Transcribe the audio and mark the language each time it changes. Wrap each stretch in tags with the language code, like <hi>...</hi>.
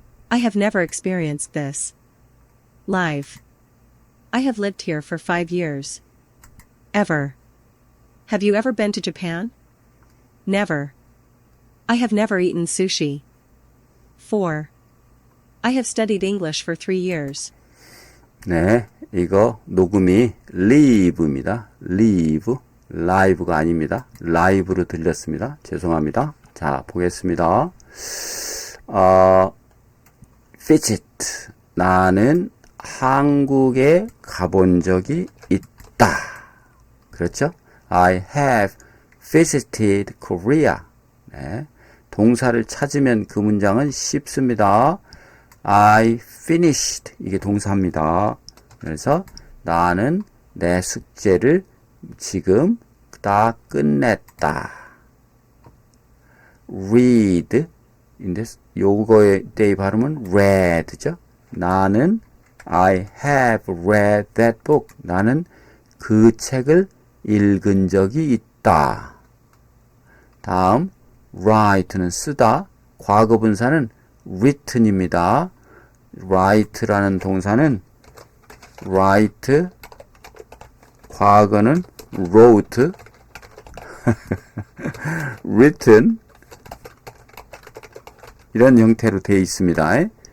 <en>I have never experienced this. Live. I have lived here for 5 years. Ever. Have you ever been to Japan? Never. I have never eaten sushi. 4. I have studied English for 3 years.</en> <ko>네, 이거 녹음이 live입니다. live가 아닙니다. live로 들렸습니다. 죄송합니다. 자, 보겠습니다.</ko> <en>visit.</en> <ko>나는 한국에 가본 적이 있다. 그렇죠?</ko> <en>I have visited Korea.</en> <ko>네. 동사를 찾으면 그 문장은 쉽습니다.</ko> <en>I finished.</en> <ko>이게 동사입니다. 그래서 나는 내 숙제를 지금 다 끝냈다.</ko> <en>read.</en> <ko>인데 요거의 때의 발음은 read죠. 나는</ko> <en>I have read that book.</en> <ko>나는 그 책을 읽은 적이 있다. 다음 write는 쓰다. 과거 분사는 written입니다. write라는 동사는 write, 과거는 wrote, written 이런 형태로 되어 있습니다.</ko>